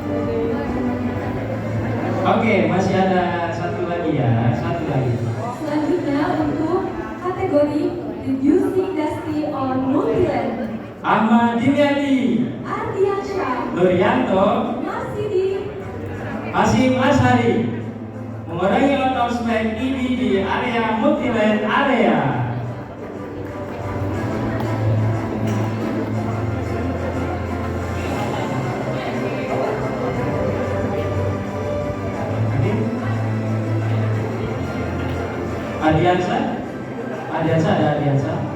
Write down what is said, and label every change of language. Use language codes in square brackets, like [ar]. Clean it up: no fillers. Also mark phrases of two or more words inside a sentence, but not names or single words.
[id] Oke, masih ada satu lagi ya, satu lagi. Selanjutnya untuk kategori [en] Reducing Dusty on Multi-Line. [id] Ahmad Dimyati, Ardiansyah. Nuryanto, Marsidi. Hasim Ashari, mengurangi [en] out of spec EB [id] di area [en] multi-lane area. [id] Adiansa, ada Adiansa.